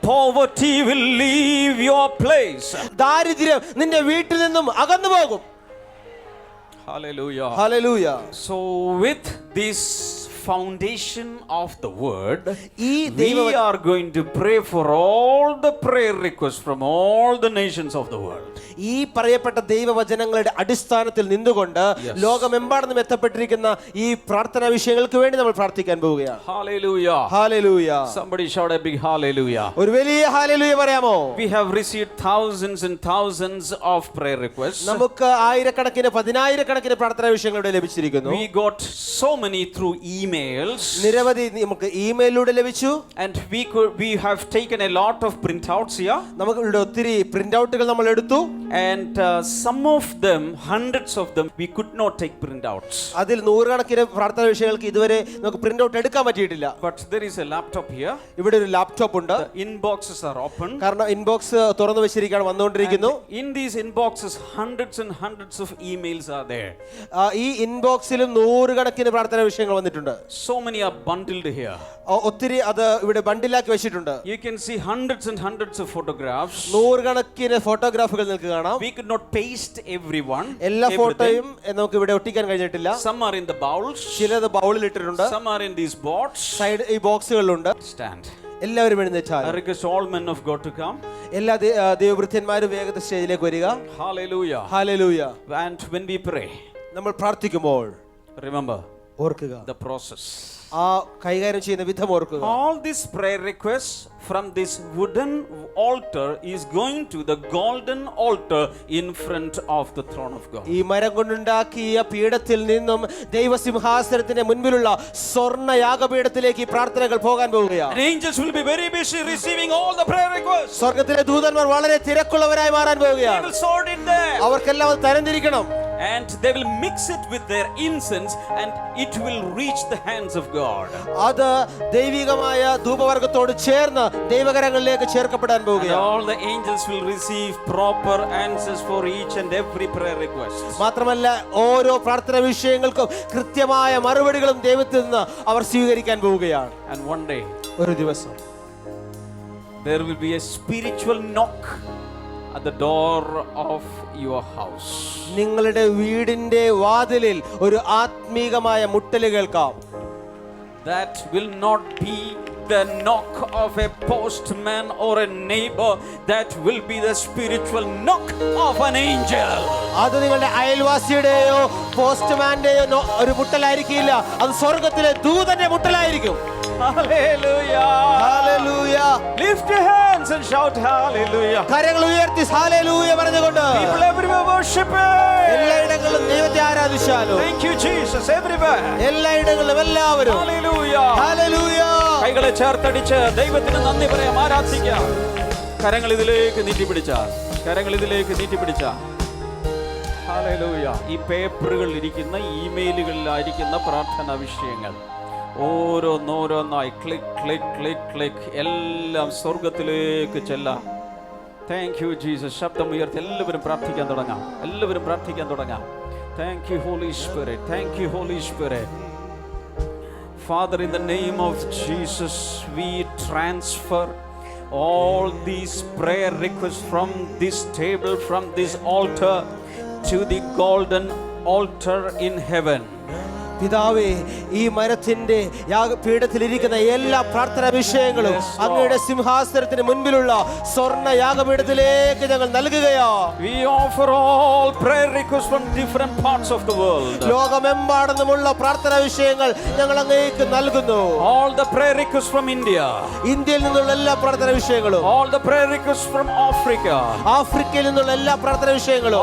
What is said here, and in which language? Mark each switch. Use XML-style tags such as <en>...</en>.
<en>Poverty will leave your place.</en> <ml>ദാരിദ്ര്യം നിന്റെ വീട്ടിൽ നിന്നും അകന്നു പോകും.</ml> <en>Hallelujah. Hallelujah. So with this foundation of the word,</en> <ml>ഈ</ml> <en>we are going to pray for all the prayer requests from all the nations of the world.</en> <ml>ഈ പറയപ്പെട്ട ദൈവവചനങ്ങളുടെ അടിസ്ഥാനത്തിൽ നിന്നുകൊണ്ട് ലോകമെമ്പാടും എത്തപ്പെട്ടിരിക്കുന്ന ഈ പ്രാർത്ഥനാ വിഷയങ്ങൾക്ക് വേണ്ടി നമ്മൾ പ്രാർത്ഥിക്കാൻ പോവുകയാണ്.</ml> <en>Hallelujah.</en> <ml>Hallelujah.</ml> <en>Somebody shout a big hallelujah.</en> <ml>ഒരു വലിയ ഹല്ലേലൂയ പറയാമോ?</ml> <en>We have received thousands and thousands of prayer requests.</en> <ml>നമുക്ക് ആയിരക്കണക്കിന് പതിനായിരക്കണക്കിന് പ്രാർത്ഥനാ വിഷയങ്ങൾ ഇവിടെ ലഭിച്ചിരിക്കുന്നു.</ml> <en>We got so many through emails.</en> <ml>നിരവധി നമുക്ക് ഇമെയിലിലൂടെ ലഭിച്ചു.</ml> <en>And we have taken a lot of printouts here.</en> <ml>നമുക്ക് ഇവിടെ ഒത്തിരി പ്രിന്റ് ഔട്ടുകൾ നമ്മൾ എടുത്തു.</ml> <en>And some of them, hundreds of them, we could not take printouts.</en> <ml>അതിൽ നൂറുകണക്കിന് പ്രാർത്ഥനാ വിഷയങ്ങൾക്ക് ഇതുവരെ നമുക്ക് പ്രിന്റ് ഔട്ട് എടുക്കാൻ പറ്റിയിട്ടില്ല.</ml> <en>But there is a laptop here.</en> <ml>ഇവിടെ ഒരു ലാപ്ടോപ്പ് ഉണ്ട്.</ml> <en>The inboxes are open.</en> <ml>കാരണം ഇൻബോക്സ് തുറന്നു വെച്ചിരിക്കുകയാണ്, വന്നുകൊണ്ടിരിക്കുന്നു.</ml> <en>In these inboxes, hundreds and hundreds of emails are there.</en> <ml>ഈ ഇൻബോക്സിലും നൂറുകണക്കിന് പ്രാർത്ഥനാ വിഷയങ്ങൾ വന്നിട്ടുണ്ട്.</ml> <en>So many are bundled here.</en> <ml>ഒത്തിരി അത് ഇവിടെ ബണ്ടിലാക്കി വെച്ചിട്ടുണ്ട്.</ml> <en>You can see hundreds and hundreds of photographs.</en> <ml>നൂറുകണക്കിന് ഫോട്ടോഗ്രാഫുകൾ നിങ്ങൾക്ക് കാണാം.</ml> <en>We could not paste everyone.</en> <ml>എല്ലാ ഫോട്ടോയും നമുക്ക് ഇവിടെ ഒട്ടിക്കാൻ കഴിഞ്ഞിട്ടില്ല.</ml> <en>Some are in the bowls.</en> <ml>ചിലത് ബൗളിൽ ഇട്ടിട്ടുണ്ട്.</ml> <en>Some are in these boards.</en> <ml>Side ഈ ബോക്സുകളിലുണ്ട്.</ml> <en>Stand.</en> <ml>എല്ലാവരും എഴുന്നേറ്റാൽ.</ml> <en>I request all men of God to come.</en> <ml>എല്ലാ ദൈവവൃത്യന്മാരും വേഗത്തിൽ സ്റ്റേജിലേക്ക് വരിക.</ml> <en>Hallelujah.</en> <ml>Hallelujah.</ml> <en>And when we pray,</en> <ml>നമ്മൾ പ്രാർത്ഥിക്കുമ്പോൾ</ml> <en>remember</en> <ml>ഓർക്കുക</ml> <en>the process.</en> <ml>ആ കൈകാര്യം ചെയ്യുന്ന വിധം ഓർക്കുക.</ml> <en>All these prayer requests from this wooden altar is going to the golden altar in front of the throne of God.</en> <ml>ഈ മരം കൊണ്ടുണ്ടാക്കിയ പീഠത്തിൽ നിന്നും ദൈവസിംഹാസനത്തിന്റെ മുൻപിലുള്ള സ്വർണ്ണ യാഗപീഠത്തിലേക്ക് ഈ പ്രാർത്ഥനകൾ പോകാൻ പോവുകയാണ്.</ml> <en>And angels will be very busy receiving all the prayer requests.</en> <ml>സ്വർഗ്ഗത്തിലെ ദൂതന്മാർ വളരെ തിരക്കുള്ളവരായി മാറാൻ</ml> <en>They</en> <ml>പോവുകയാണ്.</ml> <en>will sort it there.</en> <ml>അവർക്കെല്ലാം അത് തരംതിരിക്കണം.</ml> <en>And they will mix it with their incense and it will reach the hands of God.</en> <ml>അത് ദൈവികമായ ധൂപവർഗ്ഗത്തോട് ചേർന്ന് ദൈവകരങ്ങളിലേക്ക് ചേർക്കപ്പെടാൻ</ml> <en>And</en> <ml>പോവുകയാണ്.</ml> <en>all the angels will receive proper answers for each and every prayer request.</en> <ml>മാത്രമല്ല ഓരോ പ്രാർത്ഥനാ വിഷയങ്ങൾക്കും കൃത്യമായ മറുപടികളും ദൈവത്തിൽ നിന്ന് അവർ സ്വീകരിക്കാൻ പോവുകയാണ്.</ml> <en>And one day</en> <ml>ഒരു ദിവസം</ml> <en>there will be a spiritual knock at the door of your house.</en> <ml>നിങ്ങളുടെ വീടിന്റെ വാതിലിൽ ഒരു ആത്മീകമായ മുട്ടല് കേൾക്കാം.</ml> <en>That will not be the knock of a postman or a neighbor. That will be the spiritual knock of an angel.</en> <ml>അത് നിങ്ങളുടെ അയൽവാസിയുടെയോ പോസ്റ്റ്മാന്റെയോ ഒരു മുട്ടലായിരിക്കില്ല, അത് സ്വർഗ്ഗത്തിലെ ദൂതന്റെ മുട്ടലായിരിക്കും.</ml> <en>Hallelujah.</en> <ml>Hallelujah.</ml> <en>Lift your hands and shout hallelujah.</en> <ml>കരങ്ങൾ ഉയർത്തി ഹല്ലേലൂയ പറഞ്ഞുകൊണ്ട്</ml> <en>People everywhere worship</en> <ml>എല്ലായിടങ്ങളിലും</ml> <en>Him.</en> <ml>ദൈവത്തെ ആരാധിച്ചാലും</ml> <en>Thank you Jesus everywhere.</en> <ml>എല്ലായിടങ്ങളിലും എല്ലാവരും</ml> <en>Hallelujah.</en> <ml>ഹല്ലേലൂയ. കൈകളെ ചേർത്തടിച്ച് ദൈവത്തിന് നന്ദി പറയാം, ആരാധിക്കാം. കരങ്ങൾ ഇതിലേക്ക് നീട്ടിപ്പിടിച്ചാൽ, കരങ്ങൾ ഇതിലേക്ക് നീട്ടിപ്പിടിച്ചാൽ. ഹല്ലേലൂയ. ഈ പേപ്പറുകളിൽ ഇരിക്കുന്ന ഇമെയിലുകളിലായിരിക്കുന്ന പ്രാർത്ഥനാ വിഷയങ്ങൾ ഓരോന്നോരോന്നായി ക്ലിക്ക് ക്ലിക്ക് ക്ലിക്ക് ക്ലിക്ക് എല്ലാം സ്വർഗത്തിലേക്ക് ചെല്ലാം.</ml> <en>Thank you Jesus.</en> <ml>ശബ്ദം ഉയർത്തി എല്ലാവരും പ്രാർത്ഥിക്കാൻ തുടങ്ങാം, എല്ലാവരും പ്രാർത്ഥിക്കാൻ തുടങ്ങാം.</ml> <en>Thank you holy spirit, thank you holy spirit. Father, in the name of Jesus, we transfer all these prayer requests from this table, from this altar to the golden altar in heaven.</en> <ml>പിതാവേ, ഈ മരത്തിന്റെ യാഗപീഠത്തിലിരിക്കുന്ന എല്ലാ പ്രാർത്ഥനാ വിഷയങ്ങളും അങ്ങയുടെ സിംഹാസനത്തിന് മുൻപിലുള്ള സ്വർണ്ണ യാഗപീഠത്തിലേക്ക് ഞങ്ങൾ നൽകുകയാ.</ml> <en>We offer all prayer requests from different parts of the world.</en> <ml>ലോകമെമ്പാടുമുള്ള പ്രാർത്ഥനാ വിഷയങ്ങൾ ഞങ്ങൾ അങ്ങേക്ക് നൽകുന്നു.</ml> <en>All the prayer requests from India.</en> <ml>ഇന്ത്യയിൽ നിന്നുള്ള എല്ലാ പ്രാർത്ഥനാ വിഷയങ്ങളും.</ml> <en>All the prayer requests from Africa.</en> <ml>ആഫ്രിക്കയിൽ നിന്നുള്ള എല്ലാ പ്രാർത്ഥനാ വിഷയങ്ങളും.</ml>